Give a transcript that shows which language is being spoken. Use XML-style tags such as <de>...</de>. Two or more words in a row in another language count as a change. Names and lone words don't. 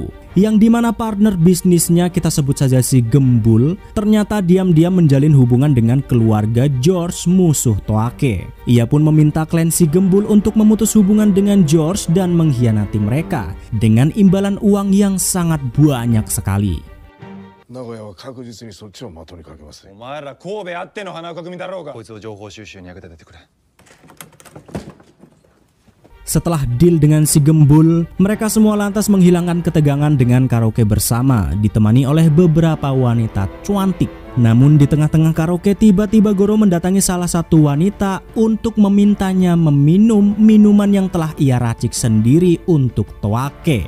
<id>Yang dimana partner bisnisnya, kita sebut saja si Gembul, ternyata diam-diam menjalin hubungan dengan keluarga George, musuh Toake. Ia pun meminta klan si Gembul untuk memutus hubungan dengan George dan mengkhianati mereka dengan imbalan uang yang sangat banyak sekali.</id> <ja>名古屋は確実にそっちを的にかけます。お前ら神戸あっての花岡組だろうが。こいつを情報収集に役立ててくれ。</ja> <id>Setelah deal dengan si Gembul, mereka semua lantas menghilangkan ketegangan dengan karaoke bersama, ditemani oleh beberapa wanita cantik. Namun di tengah-tengah karaoke, tiba-tiba Goro mendatangi salah satu wanita untuk memintanya meminum minuman yang telah ia racik sendiri untuk Toake.</id>